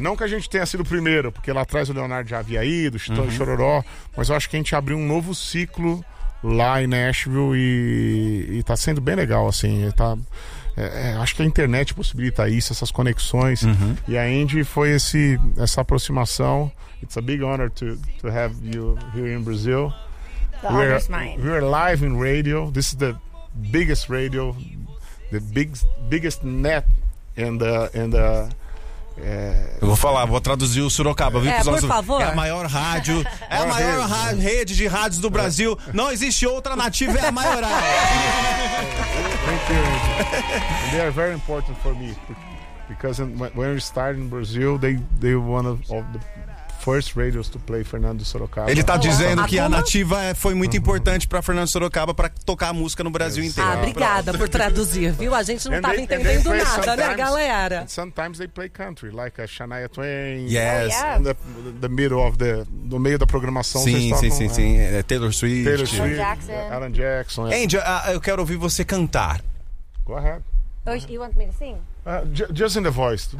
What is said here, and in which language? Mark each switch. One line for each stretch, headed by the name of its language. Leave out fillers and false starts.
Portuguese: Não que a gente tenha sido o primeiro, porque lá atrás o Leonardo já havia ido, Chitão e Chororó, mas eu acho que a gente abriu um novo ciclo lá em Nashville e tá sendo bem legal, assim. Acho que a internet possibilita isso, essas conexões. Uhum. E a Andy foi essa aproximação.
English: It's a big honor to have you here in Brazil. The honor is mine. We're live in radio. This is the biggest radio, the biggest net and the
Portuguese: Eu vou falar, vou traduzir o Sorocaba, viu? Por favor. É a maior rádio, é a maior rede de rádios do Brasil. Não existe outra nativa, é a maior.
English: Thank you. And they are very important for me because when we started in Brazil, they were one of the first radios to play Fernando Sorocaba.
Portuguese: Ele tá dizendo que a nativa foi muito importante pra Fernando Sorocaba pra tocar a música no Brasil inteiro. Ah, obrigada por traduzir, viu? A gente não tava entendendo nada, né, galera?
English: Sometimes they play country, like a Shania Twain. Yes. The middle of the...
Portuguese: No meio da programação. Sim. Taylor Swift. Taylor Swift. Alan Jackson. Andy, eu quero ouvir você cantar.
English: Go ahead. You want me to sing? Just in the voice.